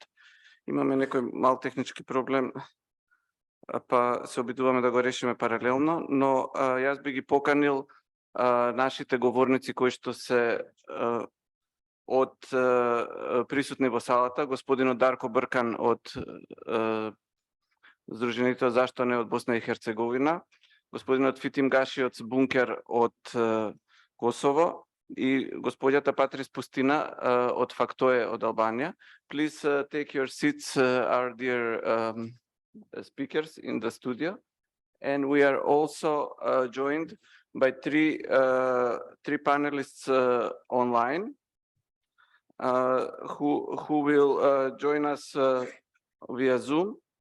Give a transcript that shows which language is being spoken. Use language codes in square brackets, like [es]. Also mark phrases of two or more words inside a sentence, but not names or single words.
[mk] Имаме некој мал технички проблем, па се обидуваме да го решиме паралелно, но јас би ги поканил нашите говорници кои што се од присутни во салата, господинот Дарко Бркан од Сдруженијето Зашто не од Босна и Херцеговина, господинот Фитим Гаши од Бункер од Косово и господјата Патрис Пустина од Фактое од Албанија. [en] Please take your seats, our dear speakers in the studio. And we are also joined by three panelists online. Who will join us via Zoom.